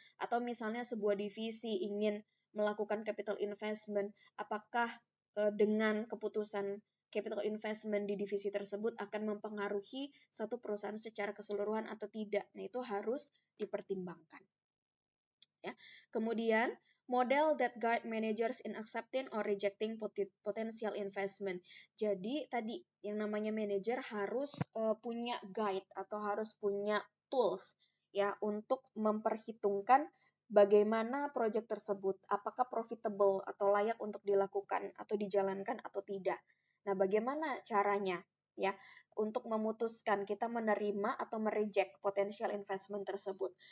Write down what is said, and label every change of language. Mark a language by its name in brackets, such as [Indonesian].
[Indonesian] Atau misalnya sebuah divisi ingin melakukan capital investment, apakah dengan keputusan capital investment di divisi tersebut akan mempengaruhi satu perusahaan secara keseluruhan atau tidak. Nah, itu harus dipertimbangkan. Ya. Kemudian, [English] model that guide managers in accepting or rejecting potential investment. [Indonesian] Jadi, tadi yang namanya manager harus punya guide atau harus punya tools ya untuk memperhitungkan bagaimana proyek tersebut, apakah profitable atau layak untuk dilakukan atau dijalankan atau tidak. Nah, bagaimana caranya ya untuk memutuskan kita menerima atau mereject potential investment tersebut.